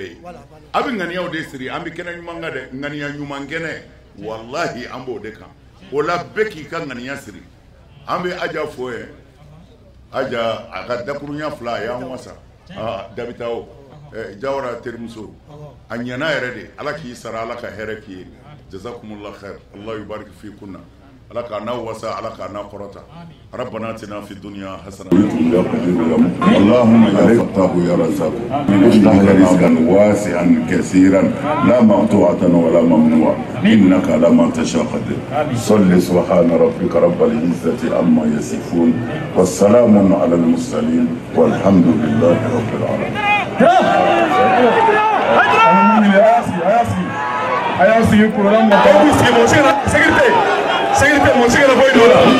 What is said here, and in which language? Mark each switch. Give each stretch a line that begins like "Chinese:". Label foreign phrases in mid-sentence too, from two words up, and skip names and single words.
Bambara: ye a bɛ ŋaniyaw de siri an bɛ kɛnɛ ɲuman kan dɛ ŋaniya ɲuman kɛnɛ wallahi an b'o de kan o la bɛɛ k'i ka ŋaniya siri an bɛ Aja fo ye Aja a ka dakurunya 2 a y'an wasa Dabita o Jawara terimuso a ɲɛna yɛrɛ de Ala k'i sara Ala ka hɛrɛ k'i ye
Arabic: جزاكم الله خير الله يبارك في
Bambara: kunna Ala k'ana wasa Ala k'ana kɔrɔta
Arabic: ربنا آتنا في الدنيا حسنة اللهم يا فتاح يا رزاق افتح لنا رزقا واسعا كثيرا لا مقطوعة ولا ممنوع إنك على ما تشاء قدير صل سبحان ربك رب العزة عما يصفون والسلام على المرسلين والحمد لله رب العالمين
French: Sécurité, mon sécurité, boy, là.